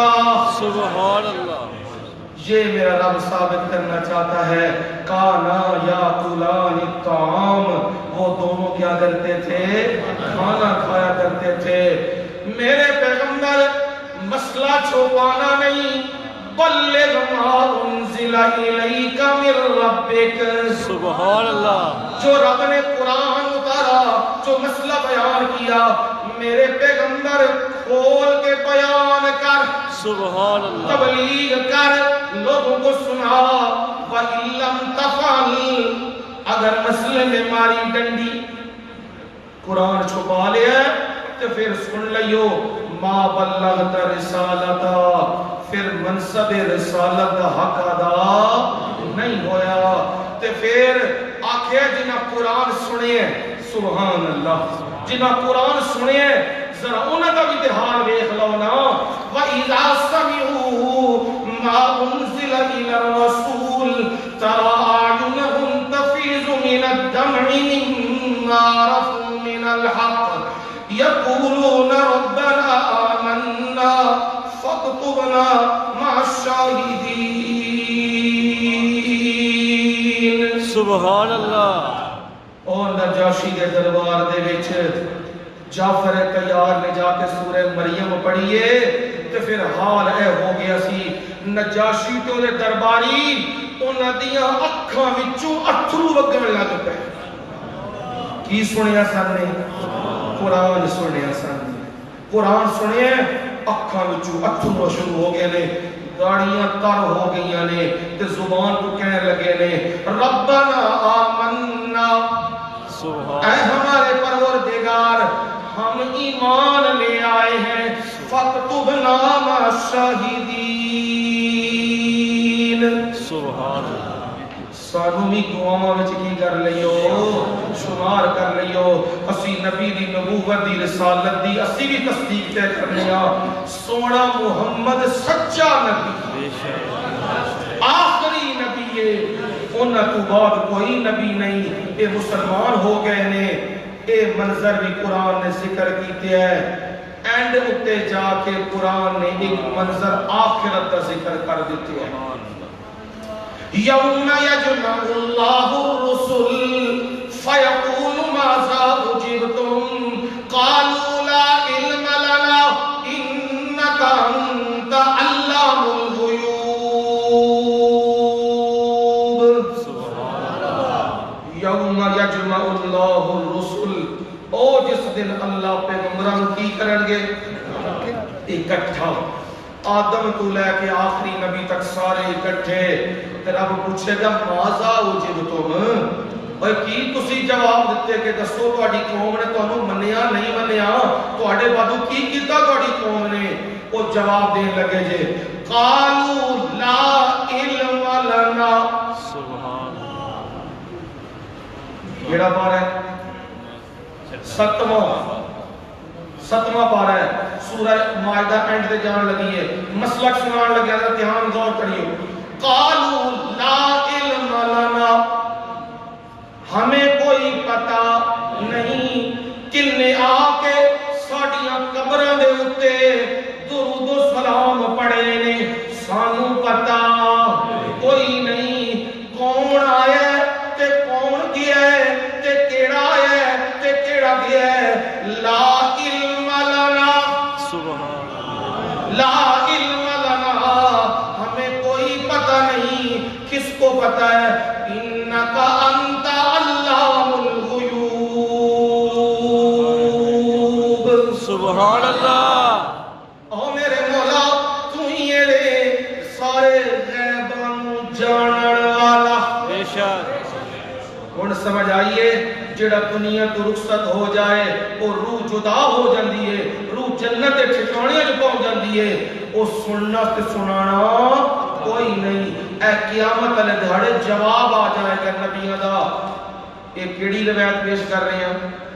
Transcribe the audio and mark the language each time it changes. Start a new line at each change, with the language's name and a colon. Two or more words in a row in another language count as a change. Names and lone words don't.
Arabic: سبحان اللہ۔
Urdu: یہ میرا رب ثابت کرنا چاہتا ہے،
Arabic: کانا یاکلان الطعام،
Urdu: وہ دونوں کیا کرتے تھے؟ کھانا کھایا کرتے تھے۔ میرے پیغمبر مسئلہ چھپانا نہیں،
Arabic: بلغ ما انزل الیک من ربک، سبحان اللہ۔
Urdu: جو رب نے قرآن اتارا، جو مسئلہ بیان کیا، میرے پیغمبر کھول کے بیان کر،
Arabic: سبحان اللہ،
Urdu: تبلیغ کر، لوگوں کو سنا۔
Arabic: وَإِن لَّمْ تَفْعَلْ،
Urdu: اگر مسئلے میں ماری ڈنڈی قرآن چھپا لیا تو پھر سن لیو،
Arabic: ما بلغت رسالتا،
Urdu: پھر منصب رسالت کا حق ادا نہیں ہویا، تو پھر
Punjabi: آخر جنہ قرآن سنے،
Arabic: سبحان اللہ،
Punjabi: جنہاں قرآن سنے ذرا اوہناں دا وی حال ویکھ لو نا
Arabic: وإذا سمعوا ما أنزل إلى الرسول ترى أعينهم تفيض من الدمع مما عرفوا من الحق يقولون ربنا آمنا فاكتبنا مع الشاهدين. سبحان اللہ.
Punjabi: اور نجاشی دے دربار دے وچ جعفر طیار نے جاکے سورہ مریم پڑھیے تے فیر حال اے ہو گیا سی نجاشی تے اوہدے درباری اوہناں دیاں اکھاں وچوں اتھرو وگن لگ پے. کی سنیا سانے؟ قرآن سنیا سانے. قرآن سنیے اکھاں وچوں اتھرو شروع ہو گئے نے، گاڑیاں تر ہو گئی نے تے زبان توں کہن لگے نے
Arabic: ربنا آمنا,
Urdu: اے ہمارے پروردگار ہم ایمان لے آئے ہیں,
Arabic: فاكتبنا مع الشاهدين. سبحان اللہ.
Punjabi: سانوں وی دعاواں وچ کی کر لیو، شمار کر لیو. اسی نبی دی نبوت دی رسالت دی اسی وی تصدیق طے کرنے آں. سوہنا محمد سچا نبی آخری نبی ہے، اوہناں توں بعد کوئی نبی نہیں. اے مسلمان ہو گئے نے، اے منظر وی قرآن نے ذکر کیتے ہے. اینڈ اتے جاکے قرآن نے اک منظر آخرت کا ذکر کر دتے ہے.
Arabic: يوم يجمع الله الرسل فيقول ماذا أجبتم قالوا لا علم لنا إنك أنت علام الغيوب. يوم يجمع الله الرسل,
Punjabi: او جس دن اللہ پیغمبراں کی کرنگے اکٹھا، آدم توں لے کے آخری نبی تک سارے اکٹھے. تے رب پوچھے گا
Arabic: ماذا أجبتم,
Punjabi: اوئے کی تسی جواب دتے کہ دسو تہاڈی قوم نے تہانوں منیا نہیں منیا، تہاڈے بعدوں کی کیتا تہاڈی قوم نے? او جواب دین لگے جے
Arabic: قالوا لا علم لنا. سبحان اللہ.
Punjabi: کیہڑا پارہ ہے؟ ستواں پارہ ہے. سورہ مائدہ اینڈ تے جان لگی ہے، مسلک سنان لگے تو دھیان غور کریو.
Arabic: قالوا لا علم لنا,
Urdu: ہمیں کوئی پتا نہیں.
Punjabi: کنّے آکے ساڈیاں قبراں دے اتے درود و سلام پڑھے نے، سانوں پتا کوئی نہیں. کون آیا تے کون گیا تے کیہڑا آیا تے کیہڑا گیا?
Arabic: لا علم لنا, سبحان اللہ. لا علم لنا,
Urdu: ہمیں کوئی پتا نہیں. کس کو پتا ہے?
Arabic: إنك أنت علام الغيوب. سبحان اللہ.
Punjabi: او میرے مولا تو ہی ہے سارے غیباں نوں جانن والا. बेशक। ہن سمجھ آئیے، جیہڑا دنیا توں رخصت ہو جائے
Urdu: وہ روح جدا ہو جاتی ہے، روح جنت کے ٹھکانے پہنچ جاتی ہے.
Punjabi: وہ سننا تے سنانا کوئی نہیں. اے قیامت والے دیہاڑے جواب آ جائے گا نبیاں دا.
Urdu: یہ کیہڑی روایت پیش کر رہے ہیں?